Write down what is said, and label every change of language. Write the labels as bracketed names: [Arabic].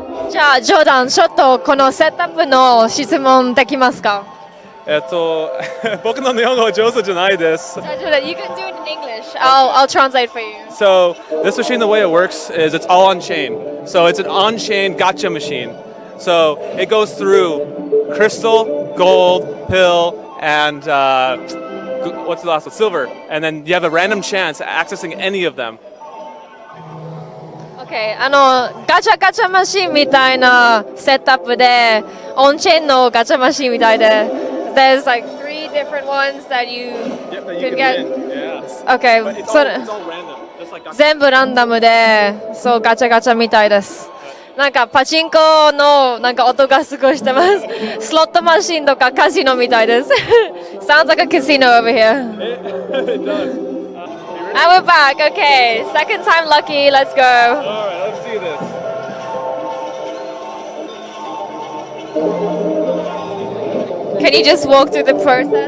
[Japanese] じゃあ、ジョーダン、ちょっとこのセットアップの質問できますか？僕の日本語上手じゃないです。 [English] じゃあ、ジョーダン、you can do it in English. I'll translate for you. So this machine, the way it works is it's all on chain. So it's an on-chain gotcha machine. So it goes through crystal, gold, pill, and what's the last one? Silver. And then you have a random chance at accessing any of them. [Japanese] Okay, ガチャガチャマシンみたいなセットアップで、オンチェーンのガチャマシンみたいで、 [English] there's like 3 different ones that you can get. [Japanese] Okay, それ [English] it's all random, just like gotcha. [Japanese] 全部ランダムで、そうガチャガチャみたいです。なんかパチンコのなんか音がすごいしてます。スロットマシンとかカジノみたいです。 [English] Sounds like a casino over here. It does. And we're back. Okay, second time lucky. Let's go. All right, let's see this. Can you just walk through the process?